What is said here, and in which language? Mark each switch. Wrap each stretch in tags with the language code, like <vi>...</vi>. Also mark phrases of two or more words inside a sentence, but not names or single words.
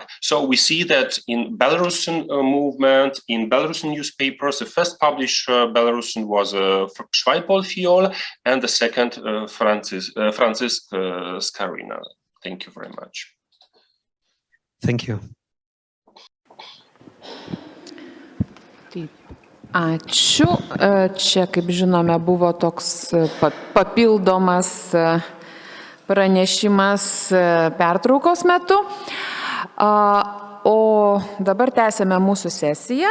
<en>So we see that in Belarusian movement, in Belarusian newspapers, the first publisher Belarusian was Schweipold Fiol, and the second Franciszek Skorina. Thank you very much. Thank you.</en> <lt>Taip. Ačiū. Čia, kaip žinome, buvo toks papildomas pranešimas pertraukos metu. O dabar tęsėme mūsų sesiją.</lt>